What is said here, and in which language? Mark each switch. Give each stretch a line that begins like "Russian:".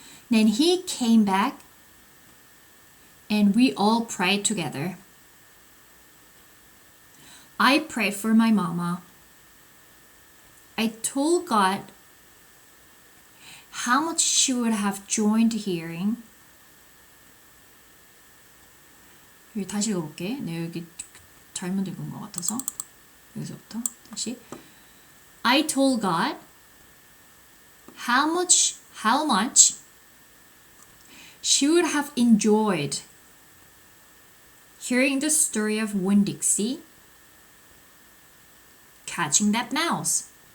English: Then he came back and we all prayed together. I prayed for my mama. I told God how much she would have joined hearing.
Korean: 여기 다시 읽어볼게. 네, 여기 잘못 읽은 것 같아서. 여기서부터 다시.
English: I told God how much she would have enjoyed hearing the story of Winn-Dixie catching that mouse.